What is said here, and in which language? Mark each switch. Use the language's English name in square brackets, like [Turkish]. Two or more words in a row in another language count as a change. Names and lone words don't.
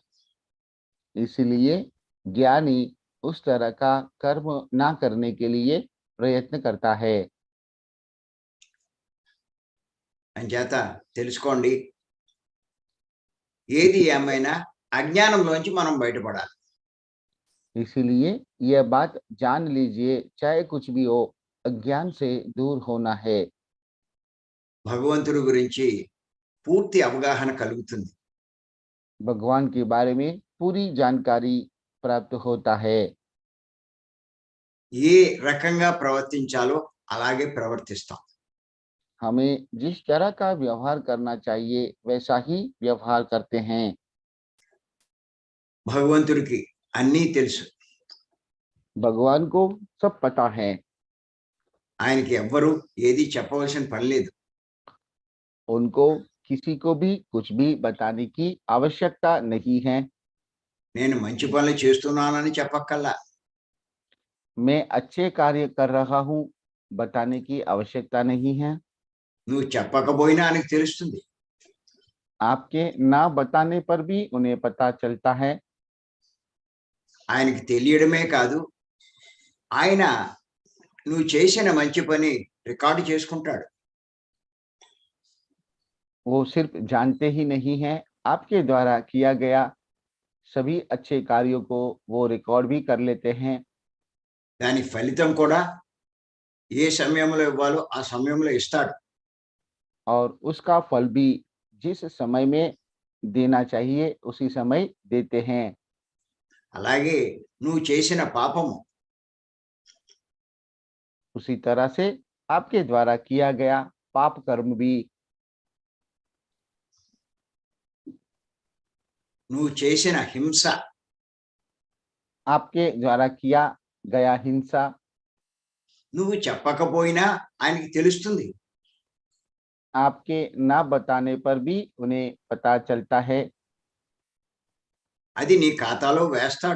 [Hindi] इसलिए ज्ञानी उस तरह का कर्म ना करने के लिए प्रयत्न करता है। [Telugu] అంచేత తెలుసుకోండి, ఏది ఏమైనా అజ్ఞానంలోంచి మనం బయటపడాలి. [Hindi] इसीलिए यह बात जान लीजिए, चाहे कुछ भी हो, अज्ञान से दूर होना है। [Telugu] భగవంతుడి గురించి పూర్తి అవగాహన కలుగుతుంది. [Hindi] भगवान के बारे में पूरी जानकारी प्राप्त होता है। [Telugu] ఏ రకంగా ప్రవర్తించాలో అలాగే ప్రవర్తిస్తాం. [Hindi] हमें जिस तरह का व्यवहार करना चाहिए वैसा ही व्यवहार करते हैं। [Telugu] భగవంతుడికి అన్నీ తెలుసు. [Hindi] भगवान को सब पता है, [Telugu] ఆయనకి ఎవ్వరూ ఏది చెప్పవలసిన పని లేదు. [Hindi] उनको किसी को भी कुछ भी बताने की आवश्यकता नहीं है। [Telugu] నేను మంచి పనులు చేస్తున్నానని చెప్పక్కల్లా. [Hindi] मैं अच्छे कार्य कर रहा हूँ बताने की आवश्यकता नहीं है। [Telugu] నువ్వు చెప్పకపోయినా ఆయనకు తెలుస్తుంది. [Hindi] आपके ना बताने पर भी उन्हें पता चलता है। [Telugu] ఆయనకి తెలియడమే కాదు, ఆయన నువ్వు చేసిన మంచి పని రికార్డు చేసుకుంటాడు. [Hindi] वो सिर्फ जानते ही नहीं है, आपके द्वारा किया गया सभी अच्छे कार्यों को वो रिकॉर्ड भी कर लेते हैं। [Telugu] దాని ఫలితం కూడా ఏ సమయంలో ఇవ్వాలో ఆ సమయంలో ఇస్తాడు. [Hindi] और उसका फल भी जिस समय में देना चाहिए उसी समय देते हैं। [Telugu] అలాగే నువ్వు చేసిన పాపము [Hindi] उसी तरह से आपके द्वारा किया गया पाप कर्म भी, [Telugu] నువ్వు చేసిన హింస [Hindi] आपके द्वारा किया गया हिंसा, [Telugu] నువ్వు చెప్పకపోయినా ఆయనకి తెలుస్తుంది. [Hindi] आपके ना बताने पर भी उन्हें पता चलता है। [Telugu] అది నీ ఖాతాలో వేస్తాడు.